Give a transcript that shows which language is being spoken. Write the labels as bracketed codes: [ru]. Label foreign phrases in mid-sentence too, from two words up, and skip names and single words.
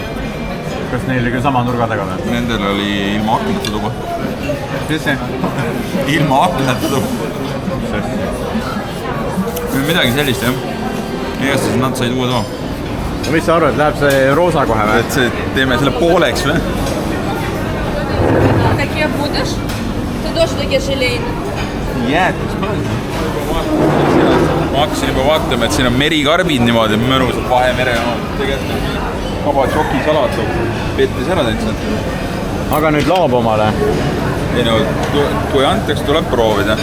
[et] Kas neil oli ka sama nurga taga või? Nendel oli ilma aknata tuba. Mis see? Ilma aknata tuba. Midagi sellist, jah. Eestas nad said uue toa. No mis sa arvad, läheb see roosa kohe või? Et see teeme selle pooleks või? [ru] Какие будешь? Ты тоже такие желейны. [et] Jäätis põld. Ma hakkasin juba vaatama, et siin on merikarbid niimoodi mõnusad Vahemere omad. Tegelikult kabachokki salat pettis ära täitsa. Aga nüüd laob omale? Ei no, kui antaks, tuleb proovida.